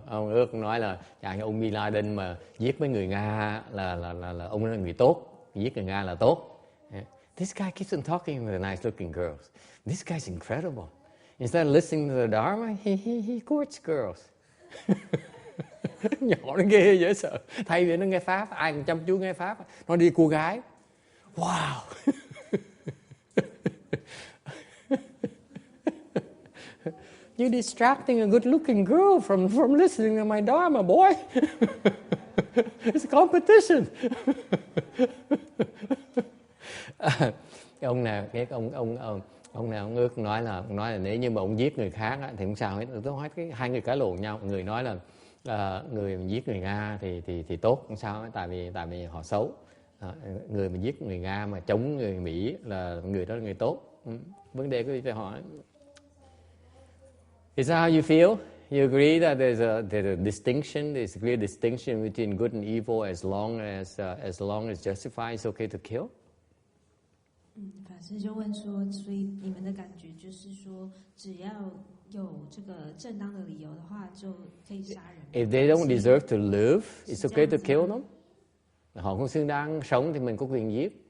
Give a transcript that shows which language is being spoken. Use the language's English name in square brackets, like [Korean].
[Vietnamese] Ông Ước nói là chẳng ông Bin Laden mà giết mấy người Nga là ông là người tốt, giết người Nga là tốt. [English] Yeah. This guy keeps on talking with the nice looking girls. This guy's incredible. Instead of listening to the Dharma, he courts girls. [Vietnamese] Nhỏ nó ghê dễ sợ. Thay vì nó nghe Pháp, ai cũng chăm chú nghe Pháp, nó đi cô gái. [English] Wow. You're distracting a good-looking girl from listening to my Dharma, boy. It's a competition. [Vietnamese] Ông nào biết ông nào ông Ước nói là nếu như mà ông giết người khác á, thì không sao hết. Tôi nói hai người cãi lộn nhau. Người nói là người giết người Nga thì tốt, không sao hết, tại vì họ xấu. Người mà giết người Nga mà chống người Mỹ là người đó là người tốt. Vấn đề có phải hỏi. [English] Is that how you feel? You agree that there's a distinction, there's a clear distinction between good and evil as long as justified, it's okay to kill? [Chinese] 法师就问说，所以你们的感觉就是说，只要有这个正当的理由的话，就可以杀人。 [English] If they don't deserve to live, it's okay to kill them. [Vietnamese] Họ không xứng đáng sống thì mình có quyền giết.